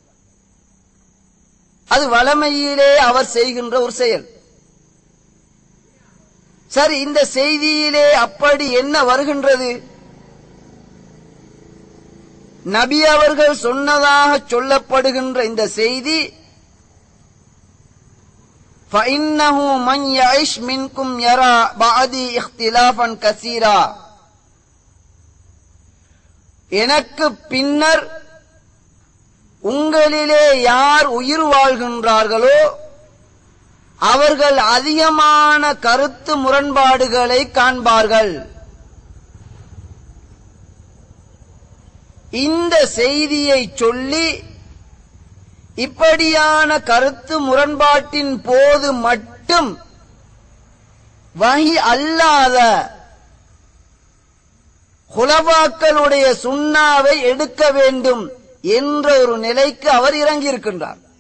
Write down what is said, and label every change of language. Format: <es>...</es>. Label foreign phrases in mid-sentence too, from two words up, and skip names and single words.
<ta>அது வளமையிலே அவர் செய்கின்ற ஒரு செயல். சரி, இந்த செய்தியிலே அப்படி என்ன வருகின்றது? நபி அவர்கள் சொன்னதாக சொல்லப்படுகின்ற இந்த செய்தி,</ta> <ar>فَإِنَّهُ مَنْ يَعِشْ مِنْكُمْ يَرَى بَعْدِي اخْتِلَافًا كَثِيرًا,</ar> <ta>எனக்கு பின்னர் உங்களிலே யார் உயிர் வாழ்கின்றார்களோ அவர்கள் அதிகமான கருத்து முரண்பாடுகளை காண்பார்கள். இந்த செய்தியை சொல்லி இப்படியான கருத்து முரண்பாட்டின் போது மட்டும் வஹி அல்லாத குலபாக்களுடைய சுன்னாவை எடுக்க வேண்டும் என்ற ஒரு நிலைக்கு அவர் இறங்கியிருக்கின்றார்.</ta>